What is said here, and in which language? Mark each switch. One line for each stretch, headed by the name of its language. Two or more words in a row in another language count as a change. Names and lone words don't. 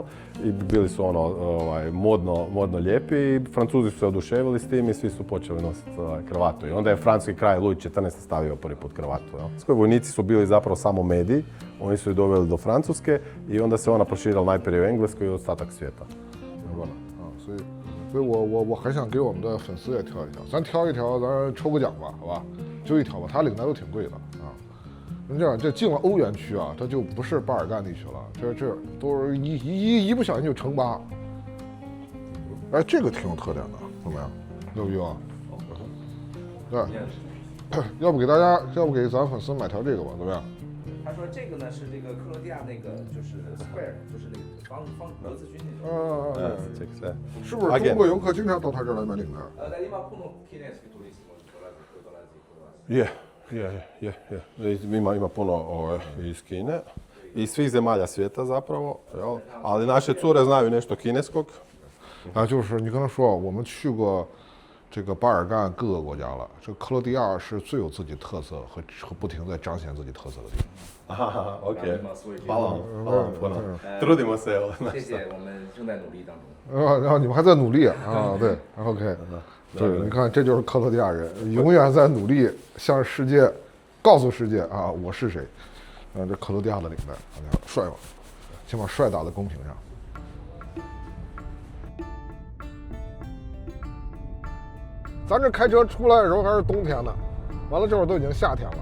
Croatian: I bili su modno lijepi i Francuzi su se oduševili s tim i svi su počeli nositi kravatu. I onda je francuski kralj Luj XIV stavio prvi put kravatu. Jel? Vojnici su bili zapravo samo mediji, oni su ju doveli do Francuske i onda se ona proširila najprije u Engleskoj i ostatak svijeta.
Chinese: 所以我还想给我们的粉丝也挑一挑，咱挑一挑，咱抽个奖吧，好吧？就一条吧，它领带都挺贵的啊。那这样，这进了欧元区啊，它就不是巴尔干地区了，这都是一不小心就乘8。哎，这个挺有特点的，怎么样？牛逼吧？对，要不给咱粉丝买条这个吧，怎么样？他说这个呢是这个克罗地亚那个就是 square， 就是那个方格子军那种。是不是中国游客经常到他这儿来买领带？
Croatian: Ima puno iz Kine, iz svih zemalja svijeta zapravo, jel? Ali naše cure znaju nešto kineskog.
Chinese: 啊，就是你刚才说，我们去过这个巴尔干各个国家了，这克罗地亚是最有自己特色和不停在彰显自己特色的地
Croatian: 方。OK， hvala vam puno. Trudimo se.
Chinese: 谢谢，我们正在努力当中。然后你们还在努力啊，对 ，OK。对，你看，这就是克罗地亚人，永远在努力向世界告诉世界啊，我是谁。这克罗地亚的领带，你看帅吧？先把帅打在公屏上。咱这开车出来的时候还是冬天呢，完了这会儿都已经夏天了。